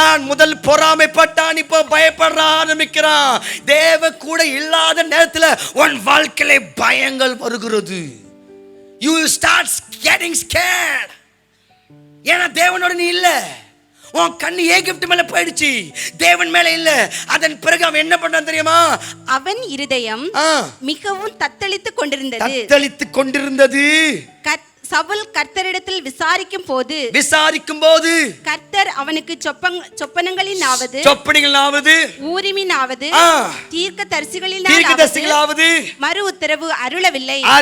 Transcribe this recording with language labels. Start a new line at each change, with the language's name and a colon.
Tamil: முதல் பொறாமைப்பட்டான், இப்போ பயப்பட ஆரம்பிக்கிறான். தேவ கூட இல்லாத நேரத்துல உன் வாழ்க்கையில பயங்கள் வருகிறது.
English: You start getting scared.
Tamil: ஏன்னா தேவனோட நீ இல்ல. உன் கண்ணு எகிப்து மேல போயிடுச்சு, தேவன் மேல இல்ல. அதன் பிறகு அவன் என்ன பண்ணான் தெரியுமா? அவன் இருதயம் மிகவும் தத்தளித்துக் கொண்டிருந்தது. சவுல் கர்த்தரிடத்தில் விசாரிக்கும் போது கர்த்தர் அவனுக்கு சொப்பனங்களினாவது ஊரிமினாவது தீர்க்கதரிசிகளினாவது மறு உத்தரவு அருளவில்லை.